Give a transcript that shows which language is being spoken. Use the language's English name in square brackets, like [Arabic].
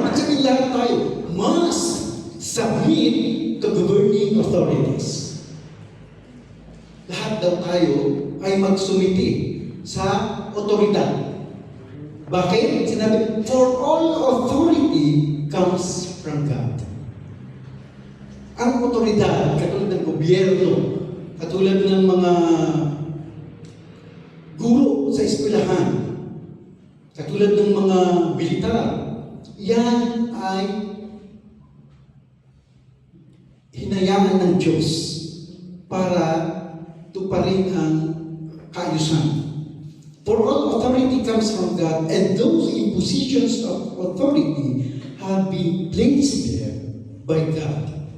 [Filipino] Ibig sabihin lahat tayo [English] must submit to governing authorities. [Filipino] Lahat daw tayo ay magsumiti sa otoridad. Bakit? Sinabi, [English] for all authority comes from God. [Filipino] Ang otoridad, katulad ng gobyerno, katulad ng mga guro sa eskwelahan, katulad ng mga militar, yan ay hinayaan ng Diyos para tuparin ang kaayusan. [English] For all authority comes from God, and those in positions of authority have been placed there by God.